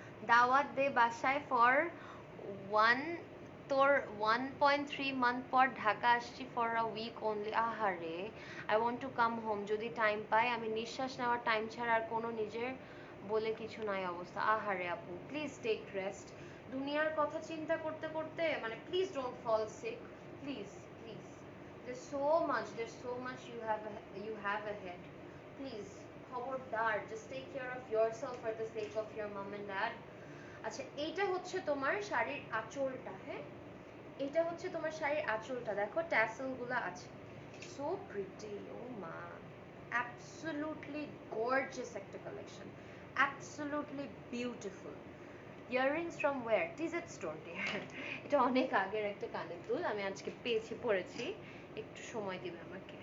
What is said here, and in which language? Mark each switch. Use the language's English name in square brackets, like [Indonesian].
[Bangla] দাওয়াত দে বাসায় for one, তোর 1.3 মান্থ পর ঢাকা আসছি [English] For a week only. [Bangla] আহারে, [English] I want to come home, [Bangla] যদি টাইম পাই। আমি নিঃশ্বাস নেওয়ার টাইম ছাড়া আর কোনো নিজের বলে কিছু নাই অবস্থা। আহারে আপু, প্লিজ টেক রেস্ট। দুনিয়ার কথা চিন্তা করতে করতে মানে [English] Please don't fall sick, please, please. There's so much you have ahead. Please, খবরদার, just take care of yourself for the sake of your mom and dad. [Bangla] আচ্ছা, এইটা হচ্ছে তোমার শাড়ির আঁচলটা। হ্যাঁ, এটা হচ্ছে তোমার শাড়ির আঁচলটা, দেখো ট্যাসেল গুলো আছে, সো প্রিটি, ও মা, অ্যাবসলিউটলি গর্জিয়াস একটা collection, absolutely beautiful. [English] Earrings from where? [Bangla] TZ store deer. এটা অনেক আগের একটা কানের দুল, আমি আজকে পেয়েছি, পরেছি, একটু সময় দিবে আমাকে।